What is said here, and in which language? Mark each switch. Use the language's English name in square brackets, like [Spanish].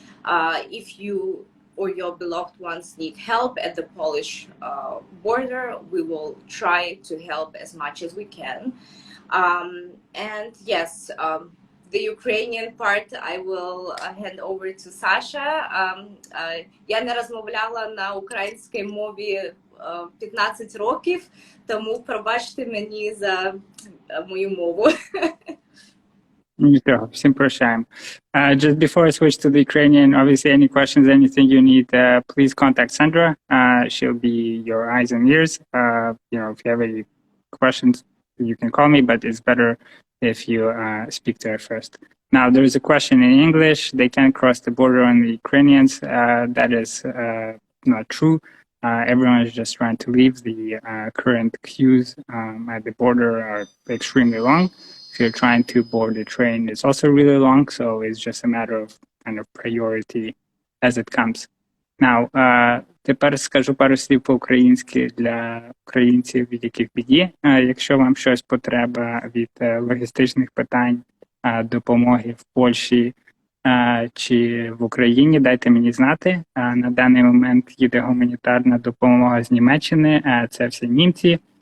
[English] If you or your beloved ones need help at the Polish border, we will try to help as much as we can. And yes, the Ukrainian part I will hand over to Sasha. [Ukrainian] Я не розмовляла на українській мові 15 років, тому пробачте мені за мою мову. Nічого, всім прощаємо. [English] Just before I switch to the Ukrainian, obviously any questions, anything you need, please contact Sandra. She'll be your eyes and ears. If you have any questions, you can call me, but it's better if you speak to her first. Now, there is a question in English. They can't cross the border on the Ukrainians. That is not true. Everyone is just trying to leave. The current queues at the border are extremely long. If you're trying to board a train, it's also really long. So it's just a matter of kind of priority as it comes. [Ukrainian] Now, тепер скажу пару слів по-українськи для українців, від яких біді. Якщо вам щось потреба від логістичних питань, допомоги в Польщі чи в Україні, дайте мені знати. На даний момент їде гуманітарна допомога з Німеччини, це всі німці.